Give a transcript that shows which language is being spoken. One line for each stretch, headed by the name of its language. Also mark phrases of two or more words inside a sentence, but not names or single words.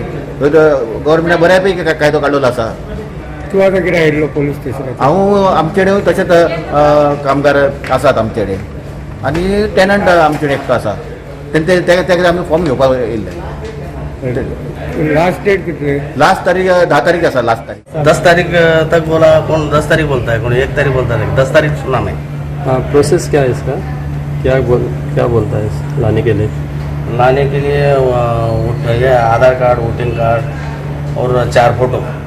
Konkani: गव्हर्मेंटान बऱ्यापैकी कायदो काडलेलो आसा. तूं आतां कितें आयिल्लो पोलीस स्टेशनार? हांव आमचे कडेन तशेंच कामगार आसात आमचे कडेन आनी टेनंट आमचे कडेन एकटो आसा तेका आमी फॉर्म घेवपाक येयल्ले.
English: last date
Hindi: कितने?
Konkani: लास्ट तारीख 10 तारीख आसा. लास्ट तारीख
Hindi: 10 तारीख तक बोला. कौन 10 तारीख बोलता है, कौन 1 तारीख बोलता है. 10 तारीख सुना मैं. हाँ, प्रोसेस क्या है इसका? क्या बोलता है लाने के लिए? लाने के लिए ये आधार कार्ड,
English: voting card
Hindi: और 4 फोटो.